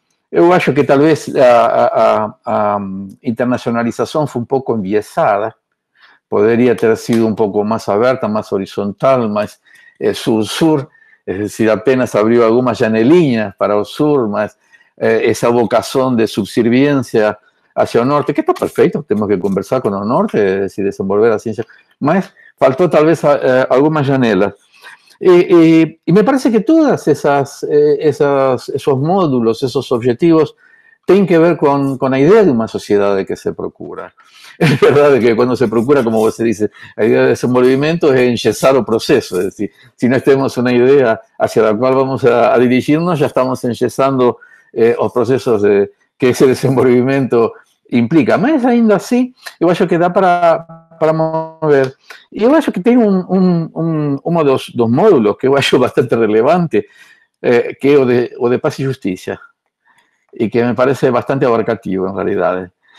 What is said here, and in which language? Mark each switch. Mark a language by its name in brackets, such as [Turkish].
[Portuguese] Eu acho que talvez a internacionalização foi um pouco enviesada, poderia ter sido um pouco mais aberta, mais horizontal, mais sul-sur, é decir, apenas abriu algumas janelinhas para o sul, mas essa vocação de subserviência hacia o norte, que está perfeito, temos que conversar com o norte, é decir, desenvolver a ciência, mas faltou talvez algumas janelas. [Spanish] Y me parece que todos esos módulos, esos objetivos, tienen que ver con la idea de una sociedad que se procura. Es verdad que cuando se procura, como usted dice, la idea de desenvolvimiento es enyesar el proceso. Es decir, si no tenemos una idea hacia la cual vamos a dirigirnos, ya estamos enyesando los procesos que ese desenvolvimiento implica. [Portuguese] Mas ainda assim, eu acho que dá para mover. E eu acho que tem um dos módulos que eu acho bastante relevante, que é o de paz e justiça, e que me parece bastante abarcativo, em realidade.